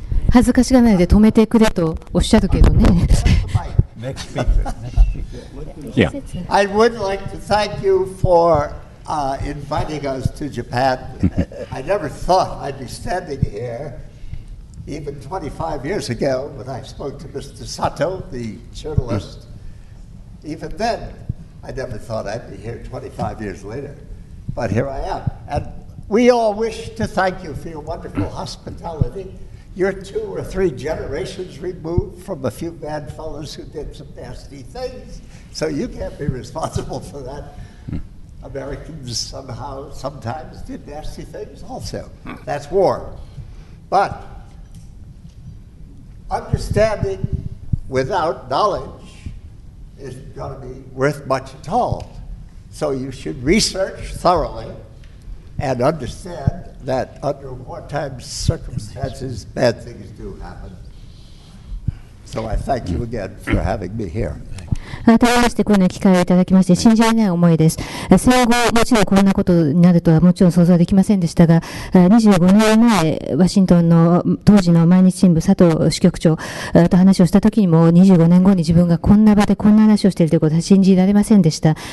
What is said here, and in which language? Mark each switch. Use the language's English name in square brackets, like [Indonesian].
[Japanese] 恥ずかしがらないで止めてくれとおっしゃるけどね。 [English] Next speaker. Yeah. I would like to thank you for inviting us to Japan. I never thought I'd be standing here even 25 years ago when I spoke to Mr. Sato, the journalist. Even then, I never thought I'd be here 25 years later. But here I am. And we all wish to thank you for your wonderful hospitality. You're 2 or 3 generations removed from a few bad fellows who did some nasty things. So you can't be responsible for that. Americans somehow, sometimes did nasty things also. That's war. But understanding without knowledge isn't going to be worth much at all. So you should research thoroughly and understand that under wartime circumstances, bad things do happen. So I thank you again for having me here. [Japanese] 改めましてこの機会をいただきまして信じられない思いです。戦後もちろんこんなことになるとはもちろん想像できませんでしたが、25年前ワシントンの当時の毎日新聞佐藤支局長と話をした時にも25年後に自分がこんな場でこんな話をしているということは信じられませんでした。